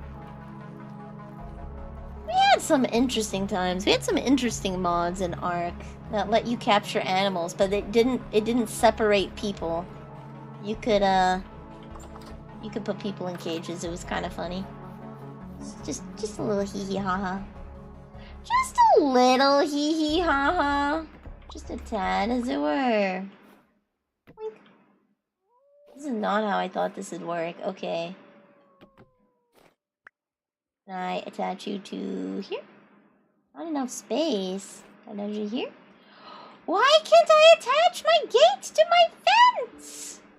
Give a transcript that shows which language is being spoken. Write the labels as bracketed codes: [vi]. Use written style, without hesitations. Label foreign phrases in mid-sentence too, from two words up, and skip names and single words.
[en] We had some interesting times. We had some interesting mods in Ark that let you capture animals, but it didn't separate people. You could put people in cages. It was kind of funny. Just a little hee hee ha ha. Just a little hee hee ha ha. Just a tad, as it were. Boink. This is not how I thought this would work. Okay. Can I attach you to here? Not enough space. Can I attach you here? Why can't I attach my gate to my fence?